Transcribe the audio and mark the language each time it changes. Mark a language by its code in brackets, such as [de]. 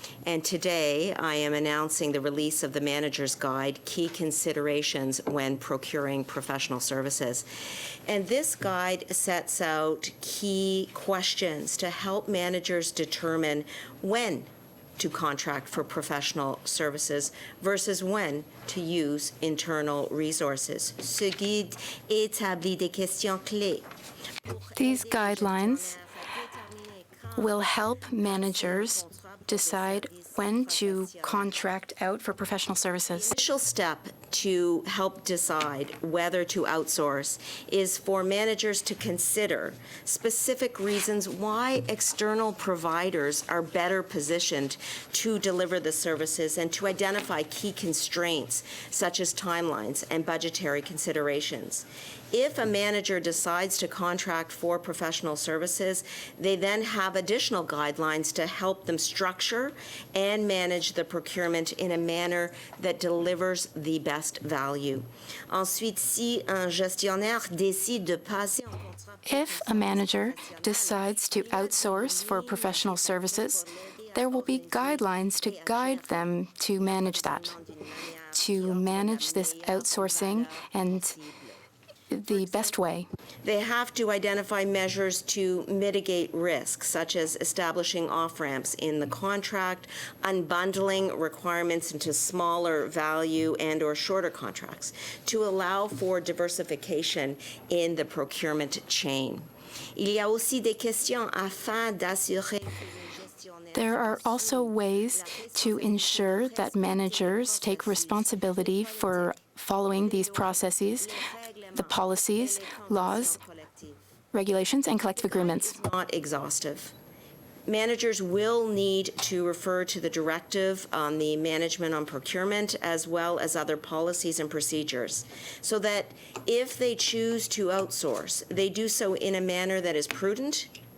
[en] And today, I am announcing the release of the Manager's Guide, Key Considerations When Procuring Professional Services. And this guide sets out key questions to help managers determine when to contract for professional services versus when to use internal resources. [fr] Ce guide établit des questions clés. [en] These guidelines will help managers decide when to contract out for professional services. The initial step to help decide whether to outsource is for managers to consider specific reasons why external providers are better positioned to deliver the services and to identify key constraints such as timelines and budgetary considerations. If a manager decides to contract for professional services, they then have additional guidelines to help them structure and manage the procurement in a manner that delivers the best value. [fr] Ensuite, si un gestionnaire décide de passer en contrat. [en] If a manager decides to outsource for professional services, there will be guidelines to guide them to manage that, to manage this outsourcing and the best way. They have to identify measures to mitigate risks, such as establishing off-ramps in the contract, unbundling requirements into smaller value and or shorter contracts, to allow for diversification in the procurement chain. [fr] Il y a aussi des questions afin d'assurer. [en] There are also ways to ensure that managers take responsibility for following these processes, the policies, laws, regulations, and collective agreements. Not exhaustive. Managers will need to refer to the directive on the management on procurement as well as other policies and procedures, so that if they choose to outsource, they do so in a manner that is prudent,